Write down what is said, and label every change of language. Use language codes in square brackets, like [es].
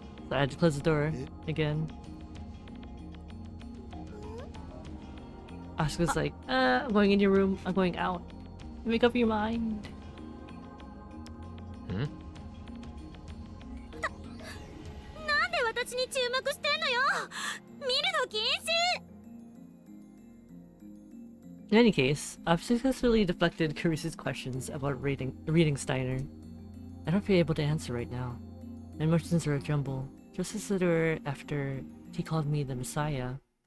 [en] So I had to close the door again. Asuka's like, I'm going in your room, I'm going out. Make up your mind. [ja] なんで私に注目してんのよ。見るの禁止。 [en] In any case, I've successfully deflected Carisu's questions about reading Steiner. I don't feel able to answer right now. My emotions are a jumble, just as they were after he called me the Messiah.